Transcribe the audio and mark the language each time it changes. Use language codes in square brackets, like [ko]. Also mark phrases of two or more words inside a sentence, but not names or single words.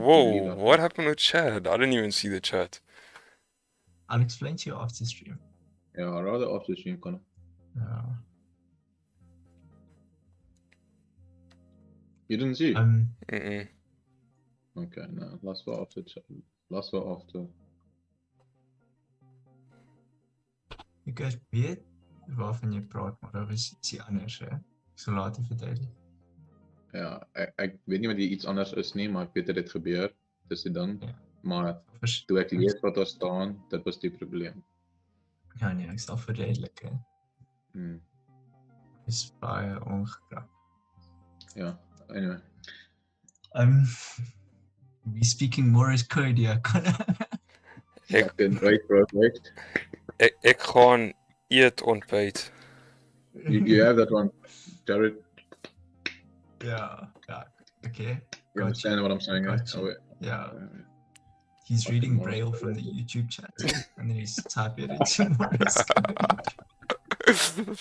[en] Whoa, what happened with Chad? I didn't even see the chat. I'll explain to you after stream. Yeah, I'd rather after stream, Connor. Yeah. You didn't see? Mm-mm. Okay, no, last one after chat. Last one after. [af] Ek weet waarvan jy praat, maar daar was ietsie anders, hè? Ek sal later verduidelik. Ja, ek weet nie wat iets anders is nie, maar ek weet dat dit gebeur. Dis die ding. Ja. Maar toe ek lees wat daar staan, dit was die probleem. Ja nee, ek sal verduidelik, hè. Is baie ongekrap. Ja, anyway. [en] We speaking Morse code here, [af] Ek kan wait, bro, wait. Ek gaan eet ontbyt. [en] You have that one, Jared. Yeah, okay. You understand what I'm saying? Yeah. He's reading Braille from the YouTube chat, and then he's typing it into Morse code.